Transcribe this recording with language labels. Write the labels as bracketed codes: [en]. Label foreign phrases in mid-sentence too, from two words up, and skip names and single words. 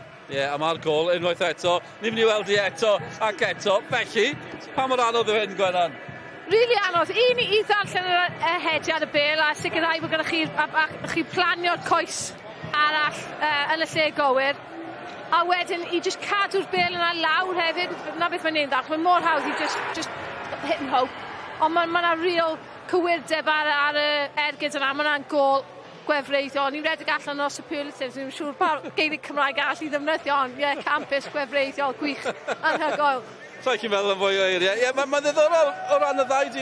[cy] A mae'r gol unwaith eto, ni'n mynd i weld i eto ac eto, felly, pa mor anodd yw hyn, Gwenan? Rili anodd. I ddarllen y hediad y bel a sicrhau bod gyda chi planio'r coes arall yn y lle gywir. A wedyn, i just cadw'r bel yna lawr hefyd, na beth mae'n neud dda, mae'n mor hawdd i just [en] hit and hope. [cy] Ond mae'n real cywirdeb ar y ergyd yna, mae'n gol gwefreiddiol. Ni'n redeg allan o superlatives, ni'n siŵr pa geirig Cymraeg all i ddefnyddio, ond campus gwefreiddiol gwych anhygoel. So chi'n meddwl yn fwy o eiriau. Mae'n ddiddorol o ran y ddau dîm.